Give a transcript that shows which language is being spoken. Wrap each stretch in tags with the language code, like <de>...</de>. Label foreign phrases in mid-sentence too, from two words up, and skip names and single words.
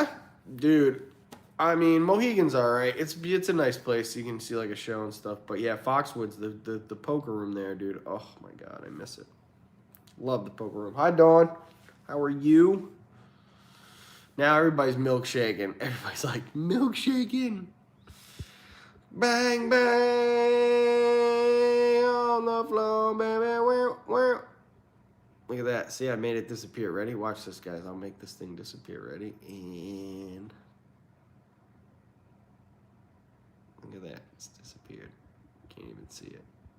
<en>Dude, I mean, Mohegan's alright. It's a nice place. You can see like a show and stuff. But yeah, Foxwoods, the poker room there, dude. Oh my god, I miss it. Love the poker room. Hi, Dawn. How are you? Now everybody's milkshaking. Everybody's like, milkshaking. Bang, bang, on the floor, baby. Look at that. See, I made it disappear. Ready? Watch this, guys. I'll make this thing disappear. Ready? And look at that. It's disappeared. Can't even see it.</en>